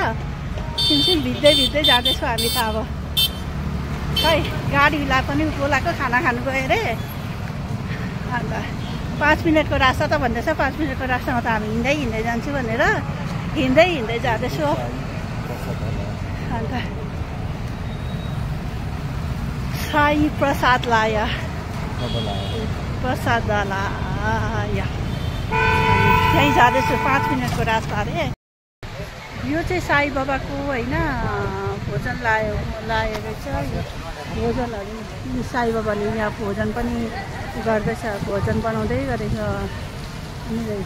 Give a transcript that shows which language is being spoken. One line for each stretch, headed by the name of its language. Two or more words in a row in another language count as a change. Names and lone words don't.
Nepali: सिमसिम भिज्दै भिज्दै जाँदैछौँ हामी त। अब खै गाडीलाई पनि बोलाएको खाना खानु गयो अरे, अन्त 5 मिनटको रास्ता त भन्दैछ। 5 मिनटको रास्तामा त हामी हिँड्दै हिँड्दै जान्छु भनेर हिँड्दै हिँड्दै जाँदैछु। अन्त साई प्रसाद लाया, प्रसाद लाया, त्यहीँ जाँदैछु। 5 मिनटको रास्ता अरे। यो चाहिँ साई बाबाको होइन भोजन लायो रहेछ। यो भोजनहरू साई बाबाले यहाँ भोजन पनि गर्दैछ, भोजन बनाउँदै गरेको रहेछ।